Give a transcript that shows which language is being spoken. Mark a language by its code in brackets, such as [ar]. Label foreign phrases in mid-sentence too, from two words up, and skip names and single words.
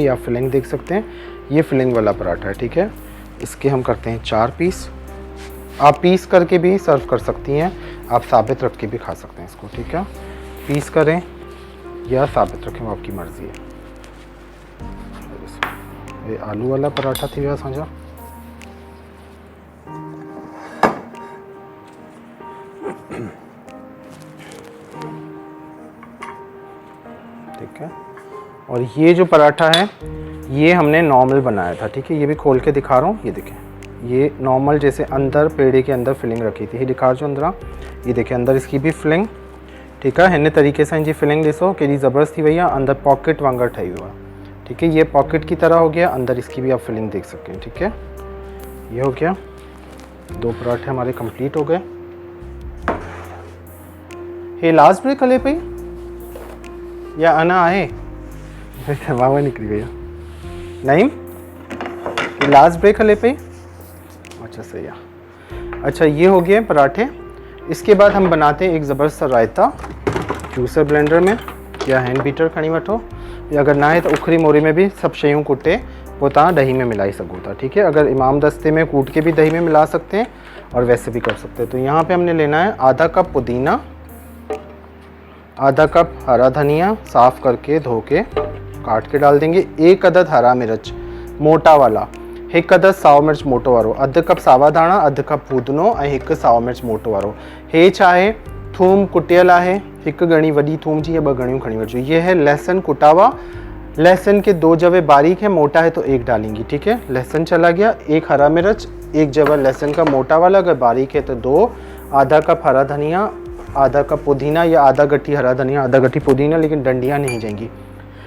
[hi] ये आप फिलिंग देख सकते हैं, ये फिलिंग वाला पराठा है। ठीक है, इसके हम करते हैं 4 पीस। आप पीस करके भी सर्व कर सकती हैं, आप साबित रख के भी खा सकते हैं इसको। ठीक है, पीस करें या साबित रखें, वो आपकी मर्ज़ी है। [sd] ये आलू वाला पराठा थी वियो असांजा। [hi] ठीक है, और ये जो पराठा है ये हमने नॉर्मल बनाया था। ठीक है, ये भी खोल के दिखा रहा हूँ, ये देखें, ये नॉर्मल जैसे अंदर पेड़े के अंदर फिलिंग रखी थी, ये दिखा जो अंदर, ये देखें अंदर इसकी भी फिलिंग। ठीक है, [sd] हिन तरीके से इनकी फिलिंग ॾिसो केॾी ज़बरदस्त थी वई आहे, अंदर पॉकेट वांगुरु ठही वियो आहे। [hi] ठीक है, ये पॉकेट की तरह हो गया, अंदर इसकी भी आप फिलिंग देख सकते हैं। ठीक है, ये हो गया, 2 पराठे हमारे कंप्लीट हो गए। [sd] ये [en] last break [sd] हले पई या अना आहे? वाह निकली भैया, नहीं [en] last break [sd] हले पई। [hi] अच्छा सही है। अच्छा, ये हो गए पराठे। इसके बाद हम बनाते हैं एक ज़बरदस्त रायता। [sd] जूसर ब्लेंडर में या हैंड बीटर खणी वठो, या अगर ना है तो उखरी मोरी में भी सब शयूं कुटे वो तव्हां दही में मिलाई सको था। [hi] ठीक है, अगर इमाम दस्ते में कूट के भी दही में मिला सकते हैं और वैसे भी कर सकते हैं। तो यहाँ पे हमने लेना है आधा कप पुदीना, आधा कप हरा धनिया साफ़ करके धो के काट के डाल देंगे, 1 अदद हरा मिर्च मोटा वाला, 1 अदद [sd] साओ मिर्च मोटो वारो, अधु कप सावा धाणा, अधु कप फूदनो ऐं 1 साओ मिर्च मोटो वारो। हे छा आहे, थूम कुटियल है, 1 गणी वडी थूम जी या 2 गणियों खणी वठो। [hi] ये है लहसुन कुटा हुआ, लहसुन के 2 जवे बारीक है, मोटा है तो 1 डालेंगी। ठीक है, लहसुन चला गया, 1 हरा मिर्च, 1 जवा लहसुन का मोटा वाला, अगर बारीक है तो 2, आधा कप हरा धनिया, आधा कप पुदीना या आधा गट्ठी हरा धनिया आधा गट्ठी पुदीना, लेकिन डंडियाँ नहीं जाएंगी।